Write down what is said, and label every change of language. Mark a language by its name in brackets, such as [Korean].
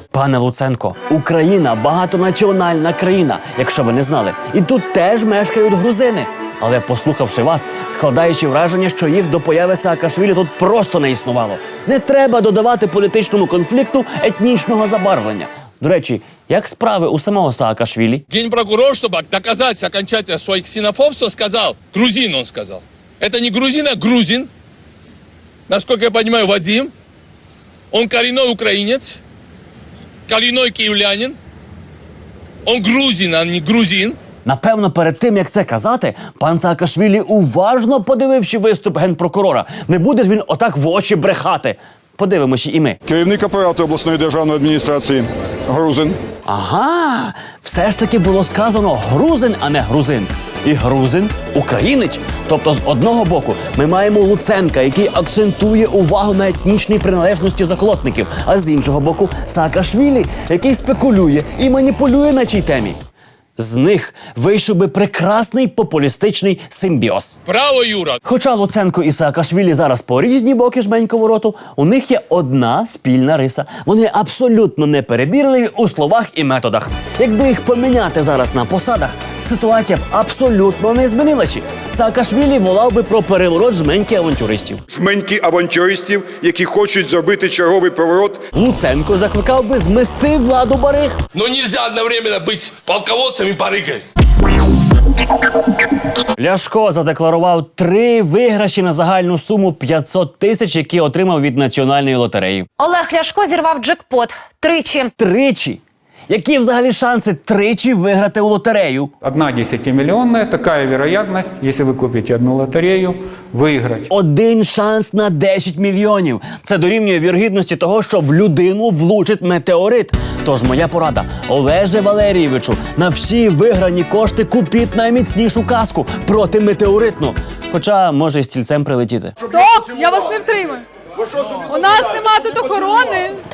[Ukrainian] Пане Луценко, Україна – багатонаціональна країна, якщо ви не знали. І тут теж мешкають грузини. Але послухавши вас, складаючи враження, що їх до появи Саакашвілі тут просто не існувало. Не треба додавати політичному конфлікту етнічного забарвлення. До речі, як справи у самого Саакашвілі? [Russian] Генпрокурор, чтобы доказать окончательно своих ксенофобств, сказал, грузин он сказал. Это не грузин, а грузин. Насколько я понимаю, Вадим. Он коренной украинец, коренной киевлянин. Он грузин, а не грузин. [Ukrainian] Напевно, перед тим, як це казати, пан Саакашвілі уважно подививши виступ генпрокурора. Не буде ж він отак в очі брехати. Подивимося і ми. Керівник апарату обласної державної адміністрації грузин. Ага, все ж таки було сказано грузин, а не грузин. І грузин – українець. Тобто, з одного боку, ми маємо Луценка, який акцентує увагу на етнічній приналежності заколотників, а з іншого боку – Саакашвілі, який спекулює і маніпулює на цій темі. З них вийшов би прекрасний популістичний симбіоз. Право, Юра. Хоча Луценко і Саакашвілі зараз по різні боки жменьковороту, у них є одна спільна риса. Вони абсолютно неперебірливі у словах і методах. Якби їх поміняти зараз на посадах, ситуація б абсолютно не змінилася. Саакашвілі волав би про переворот жменьки авантюристів. Жменьки авантюристів, які хочуть зробити черговий переворот. Луценко закликав би змести владу бариг. [Russian] Но нельзя одновременно быть полководцем и барыгой. [Ukrainian] Ляшко задекларував 3 виграші на загальну суму 500 тисяч, які отримав від Національної лотереї. Олег Ляшко зірвав джекпот тричі. Тричі! Які взагалі шанси тричі виграти у лотерею? [Russian] 1 десятимиллионная, такая вероятность, если вы купите одну лотерею, выиграть. [Ukrainian] Один шанс на 10 мільйонів. Це дорівнює вірогідності того, що в людину влучить метеорит. Тож моя порада Олеже Валерійовичу, на всі виграні кошти купіть найміцнішу каску протиметеоритну. Хоча може і стільцем прилетіти. Стоп! Я вас не втримаю. У нас нема тут охорони.